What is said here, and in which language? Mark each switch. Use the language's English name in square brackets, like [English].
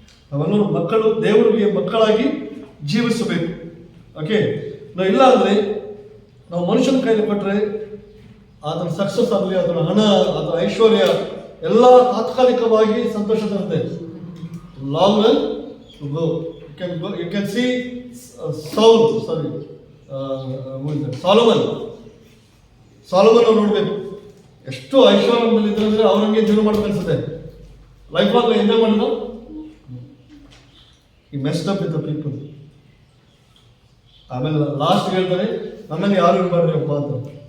[Kannada] ನಾವೆಲ್ಲರೂ ಮಕ್ಕಳು, ದೇವರಿಗೆ ಮಕ್ಕಳಾಗಿ ಜೀವಿಸಬೇಕು. ಓಕೆ, ನಾವು ಇಲ್ಲ ಅಂದರೆ ನಾವು ಮನುಷ್ಯನ ಕೈಲಿ ಕೊಟ್ಟರೆ ಅದರ ಸಕ್ಸಸ್ ಆಗಲಿ, ಅದರ ಹಣ, ಅದರ ಐಶ್ವರ್ಯ ಎಲ್ಲ ತಾತ್ಕಾಲಿಕವಾಗಿ ಸಂತೋಷ ತರುತ್ತೆ. Long run [English] go. You can see Saul, sorry, who is that? [Kannada] Solomon ಅವ್ರು ನೋಡ್ಬೇಕು, ಎಷ್ಟು ಐಶ್ವರ್ಯದಲ್ಲಿ ಇದ್ರೆ ಅವ್ರಂಗೆ ಜೀವನ ಮಾಡೋದು ಅನ್ಸುತ್ತೆ. ಲೈಫ್ ಆಗ ಎಂಜಾಯ್ ಮಾಡೋದು. ಈ [English] Messed up with the people. [Kannada] ಆಮೇಲೆ ಲಾಸ್ಟ್ ಹೇಳ್ತಾರೆ, ನಮ್ಮನ್ನು ಯಾರು ಇರಬಾರ್ದು ಅಪ್ಪ ಅಂತ.